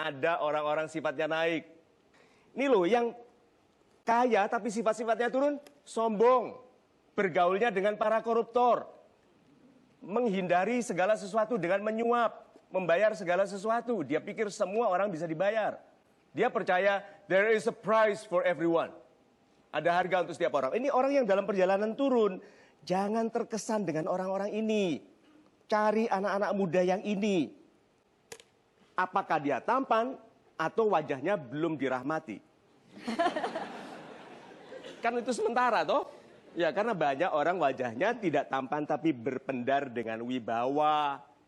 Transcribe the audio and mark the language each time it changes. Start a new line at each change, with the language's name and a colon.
Indonesian: Ada orang-orang sifatnya naik. Ini loh yang kaya tapi sifat-sifatnya turun, sombong. Bergaulnya dengan para koruptor. Menghindari segala sesuatu dengan menyuap. Membayar segala sesuatu. Dia pikir semua orang bisa dibayar. Dia percaya
English: there is a price for everyone.
Indonesian: Ada harga untuk setiap orang. Ini orang yang dalam perjalanan turun. Jangan terkesan dengan orang-orang ini. Cari anak-anak muda yang ini. Apakah dia tampan atau wajahnya belum dirahmati? Kan itu sementara toh. Ya, karena banyak orang wajahnya tidak tampan tapi berpendar dengan wibawa.